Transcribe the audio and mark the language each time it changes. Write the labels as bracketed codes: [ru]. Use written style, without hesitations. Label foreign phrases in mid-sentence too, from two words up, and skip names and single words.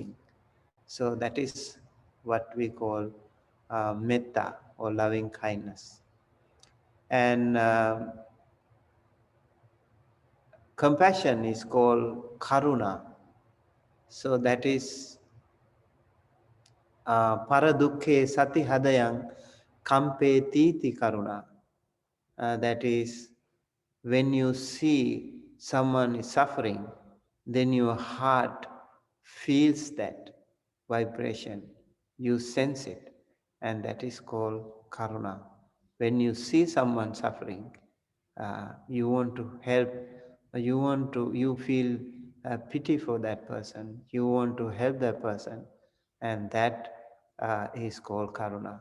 [en] So that is what we call metta, or loving kindness. And compassion is called karuna. So that is [pi] paradukhe sati hadayang kampe titi karuna. [en] That is, when you see someone is suffering, then your heart feels that vibration, you sense it, and that is called karuna. When you see someone suffering, you want to help, you feel pity for that person, you want to help that person, and that is called karuna.